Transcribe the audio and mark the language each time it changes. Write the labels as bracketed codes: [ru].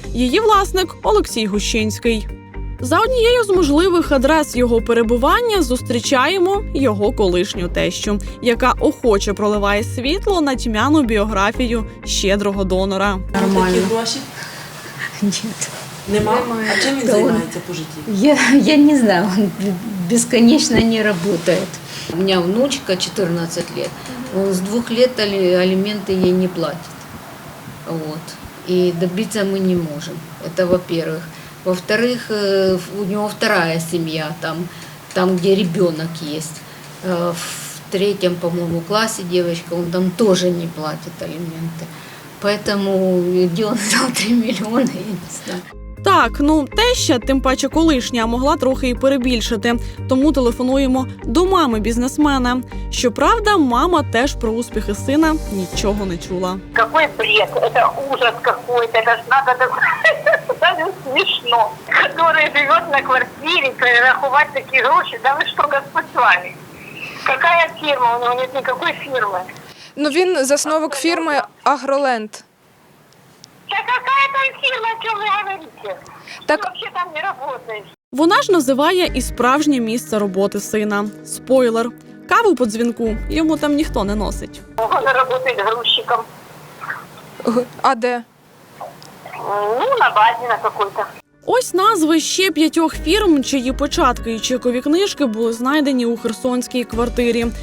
[uk] Її власник – Олексій Гущинський. За однією з можливих адрес його перебування зустрічаємо його колишню тещу, яка охоче проливає світло на тьмяну біографію щедрого донора. Нормально. Які гроші? [ru] Нет. [uk] Нема? А чим він займається по житті? [ru] Я не знаю, он бесконечно не работает. У меня внучка 14 лет. Он с 2 лет алименты ей не платит. Вот. И добиться мы не можем. Это во-первых. Во-вторых, у него 2-я семья, там где ребенок есть. В 3-м, по-моему, классе девочка, он там тоже не платит алименты. Поэтому где он взял 3 миллиона, я не знаю. [uk] Так, теща, тим паче колишня, могла трохи і перебільшити. Тому телефонуємо до мами бізнесмена. Щоправда, мама теж про успіхи сина нічого не чула. [ru] Какой бред, это ужас какой-то, это ж надо даже смешно. Который живет на квартире, перераховать такие гроши, да вы что, Господь с вами? Какая фирма? У него нет никакой фирмы. [uk] Він засновник фірми «Агроленд». [ru] Да какая там фирма, о чем вы говорите? Так... Ты вообще там не работаешь. [uk] Вона ж називає і справжнє місце роботи сина. Спойлер. Каву по дзвінку йому там ніхто не носить. [ru] Он работает грузчиком. [uk] А де? [ru] Ну, на базе на какой-то. [uk] Ось назви ще 5 фірм, чиї початки і чекові книжки були знайдені у херсонській квартирі.